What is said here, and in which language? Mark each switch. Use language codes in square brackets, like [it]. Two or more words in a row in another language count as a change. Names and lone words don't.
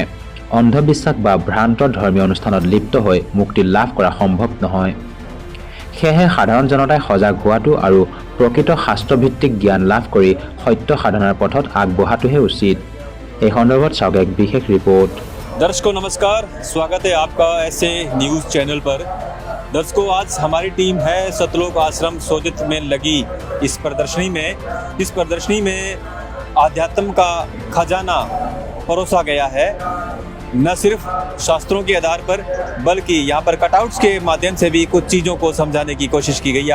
[as] অন্ধবিশ্বাস বা ভ্ৰান্ত ধৰ্মীয় অনুষ্ঠানত লিপ্ত হৈ মুক্তি লাভ কৰা সম্ভৱ নহয়। সেয়েহে সাধাৰণ জনতাই সজাগ হোৱাটো আৰু প্ৰকৃত শাস্ত্ৰভিত্তিক জ্ঞান লাভ কৰি সত্য সাধনাৰ পথত আগবঢ়াটোহে উচিত। এই সন্দৰ্ভত চাওক এক বিশেষ ৰিপোৰ্ট। [hi] दर्शकों नमस्कार, स्वागत है आपका ऐसे न्यूज़ चैनल पर। दर्शकों, आज हमारी टीम है सतलोक आश्रम सोजित में लगी इस प्रदर्शनी में आध्यात्म का खजाना परोसा गया है। न सिर्फ शास्त्रों के आधार पर बल्कि यहाँ पर कटआउट्स के माध्यम से भी कुछ चीज़ों को समझाने की कोशिश की गई है।